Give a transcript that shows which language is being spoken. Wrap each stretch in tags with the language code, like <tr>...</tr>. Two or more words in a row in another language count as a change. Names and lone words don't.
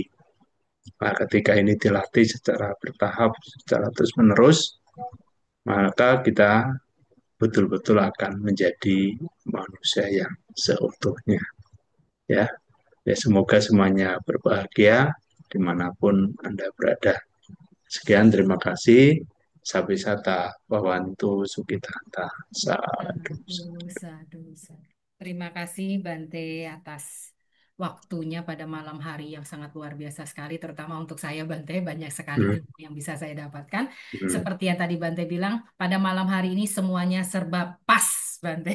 <id>Nah, ketika ini dilatih secara bertahap, secara terus-menerus, maka kita betul-betul akan menjadi manusia yang seutuhnya. Ya, ya semoga semuanya berbahagia dimanapun Anda berada. Sekian, terima kasih.</id> <pi>Sabi sata bawantu sukitanta sadu.</pi> <id>Aduh, aduh, aduh. Terima kasih Bante atas waktunya pada malam hari yang sangat luar biasa sekali, terutama untuk saya Bante, banyak sekali Hmm, ilmu yang bisa saya dapatkan. hmm. Seperti yang tadi Bante bilang, pada malam hari ini semuanya serba pas, Bante.</id>